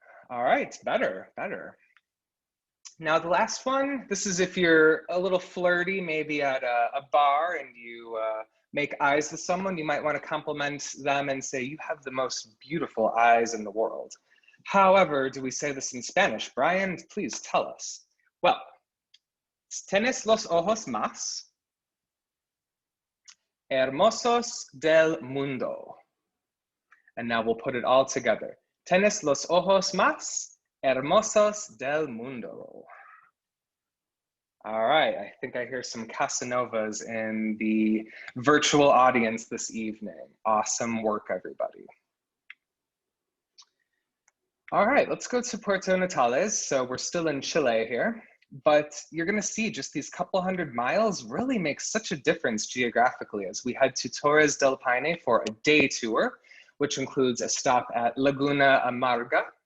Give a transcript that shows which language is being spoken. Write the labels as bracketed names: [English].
[English] All right, better. Now the last one, this is if you're a little flirty, maybe at a bar and you make eyes with someone, you might want to compliment them and say, you have the most beautiful eyes in the world. However, do we say this in Spanish? Brian, please tell us. [Spanish] Well, tienes los ojos más hermosos del mundo. [English] And now we'll put it all together. [Spanish] Tienes los ojos más hermosos del mundo. [English] All right, I think I hear some Casanovas in the virtual audience this evening. Awesome work, everybody. All right, let's go to Puerto Natales. So we're still in Chile here, but you're gonna see just these couple hundred miles really makes such a difference geographically as we head to Torres del Paine for a day tour, which includes a stop at Laguna Amarga.